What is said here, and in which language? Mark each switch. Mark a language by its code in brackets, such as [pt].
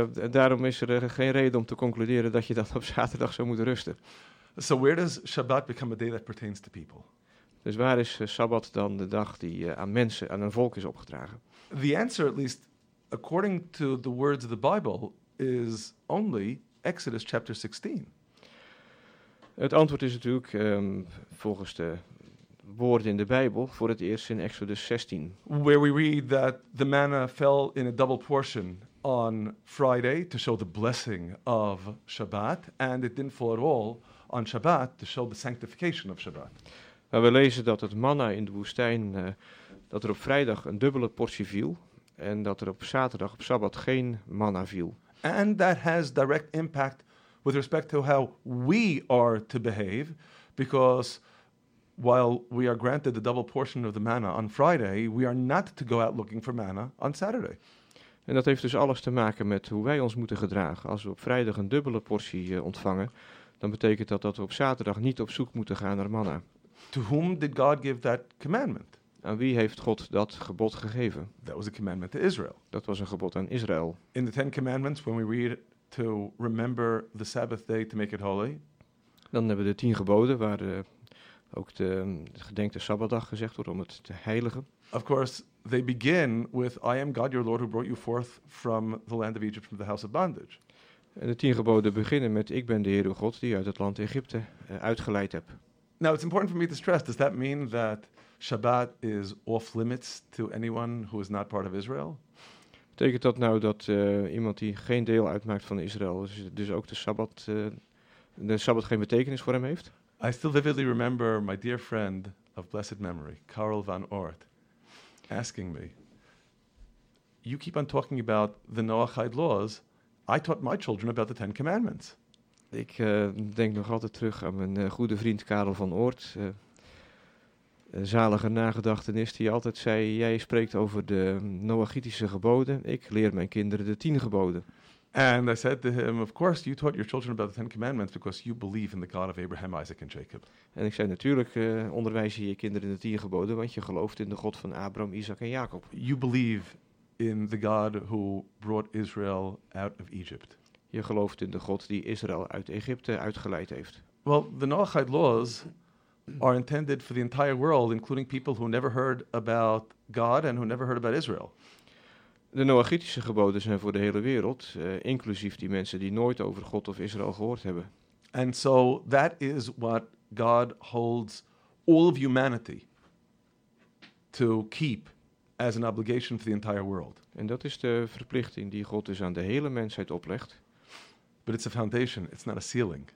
[nl] Daarom is er geen reden om te concluderen dat je dan op zaterdag zou moeten rusten. [en] So where does Shabbat become a day that pertains to people? [nl] Dus waar is Sabbat dan de dag die aan mensen, aan een volk is opgedragen? [en] The answer, at least according to the words of the Bible, is only Exodus chapter 16. [nl] Het antwoord is natuurlijk volgens de woorden in de Bijbel voor het eerst in Exodus 16. [en] Where we read that the manna fell in a double portion on Friday to show the blessing of Shabbat, and it didn't fall at all on Shabbat to show the sanctification of Shabbat. [nl] Maar we lezen dat het manna in de woestijn, dat er op vrijdag een dubbele portie viel, en dat er op zaterdag, op Sabbat, geen manna viel. [en] And that has direct impact with respect to how we are to behave, because while we are granted the double portion of the manna on Friday, we are not to go out looking for manna on Saturday. [nl] En dat heeft dus alles te maken met hoe wij ons moeten gedragen. Als we op vrijdag een dubbele portie ontvangen, dan betekent dat dat we op zaterdag niet op zoek moeten gaan naar manna. [en] To whom did God give that commandment? [nl] Aan wie heeft God dat gebod gegeven? [en] That was a commandment to Israel. [nl] Dat was een gebod aan Israël. [en] In the Ten Commandments, when we read to remember the Sabbath day to make it holy. [nl] Dan hebben we de 10 geboden, waar ook de gedenkte Sabbatdag gezegd wordt om het te heiligen. [en] Of course, they begin with I am God your Lord who brought you forth from the land of Egypt from the house of bondage. [nl] En de 10 geboden beginnen met ik ben de Heer uw God die uit het land Egypte uitgeleid heb. [en] Now it's important for me to stress, does that mean that Shabbat is off limits to anyone who is not part of Israel? [nl] Betekent dat nou dat iemand die geen deel uitmaakt van Israël, dus ook de Sabbat geen betekenis voor hem heeft? [en] I still vividly remember my dear friend of blessed memory, Karel van Oort, asking me, you keep on talking about the Noahide laws, I taught my children about the Ten Commandments. [nl] Ik denk nog altijd terug aan mijn goede vriend Karel van Oort. Zalige nagedachtenis die altijd zei, jij spreekt over de Noachitische geboden, ik leer mijn kinderen de 10 geboden. [en] And I said to him, of course you taught your children about the Ten Commandments because you believe in the God of Abraham, Isaac and Jacob. [nl] En ik zei natuurlijk, onderwijs je je kinderen de 10 geboden, want je gelooft in de God van Abraham, Isaac en Jacob. [en] You believe in the God who brought Israel out of Egypt. [nl] Je gelooft in de God die Israël uit Egypte uitgeleid heeft. [en] Well, the Noahide laws are intended for the entire world, including people who never heard about God and who never heard about Israel. [nl] De Noachitische geboden zijn voor de hele wereld, inclusief die mensen die nooit over God of Israël gehoord hebben. [en] And so that is what God holds all of humanity to keep as an obligation for the entire world. [nl] En dat is de verplichting die God dus aan de hele mensheid oplegt. [en] But it's a foundation, it's not a ceiling.